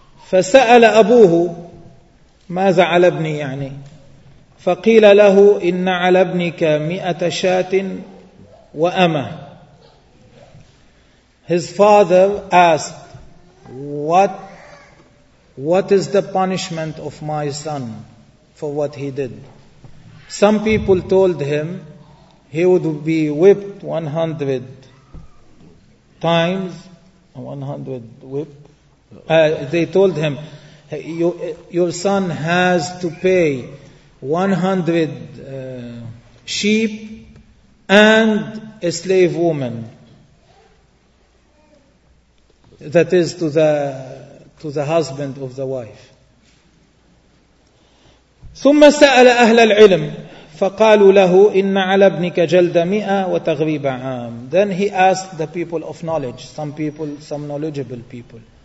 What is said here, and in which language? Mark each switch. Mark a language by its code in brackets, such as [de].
[ar] فسأل أبوه ماذا على ابني يعني. فقيل له إن على ابنك 100 شاة وأمة. [en] His father asked, What is the punishment of my son for what he did? Some people told him he would be whipped 100 times. 100 whip. They told him, your son has to pay 100 sheep and a slave woman. That is to the husband of the wife. [ar] ثم سأل أهل العلم فقالوا له إن على ابنك جلد 100 وتغريب عام. [en] Then he asked the people of knowledge, some knowledgeable people.